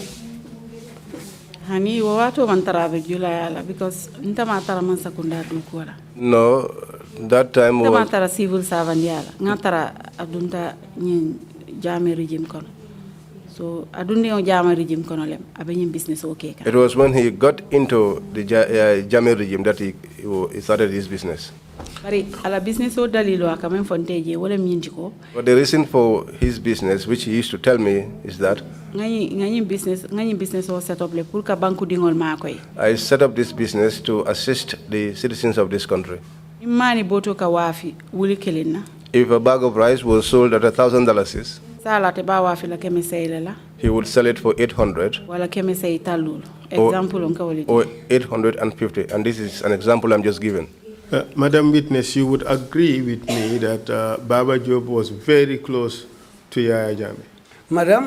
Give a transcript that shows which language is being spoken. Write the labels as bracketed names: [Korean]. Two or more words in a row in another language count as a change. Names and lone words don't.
[Mandingo] Hani wo watu mantara abe jula yala because nta matara mansakunda doko la. [English] No, that time [Mandingo] Nta [English] was... [Mandingo] matara [English] civil servant [Mandingo] yala. Ngatara adunta nyin Jame regime kono. So adundi on Jame regime kono lem abenyin [English] business okay. It was when he got into the Jame regime that he started his business. [Mandingo] Bari ala business o dalilo akamen fonteje wala minjiko. [English] But the reason for his business, which he used to tell me, is that [Mandingo] ngani business o set up le pour ka banku dingol makoy. [English] I set up this business to assist the citizens of this country. [Mandingo] Imani boto ka wafi wuli kelena. [English] If a bag of rice was sold at $1,000, [Mandingo] Sala te ba wafi la keme seylela. [English] he would sell it for 800 [Mandingo] Wala keme sey talul. Example on kawali. [English] or 850, and this is an example I'm just giving. Madam Witness, you would agree with me that Baba Job was very close to Yaya Jammeh. Madam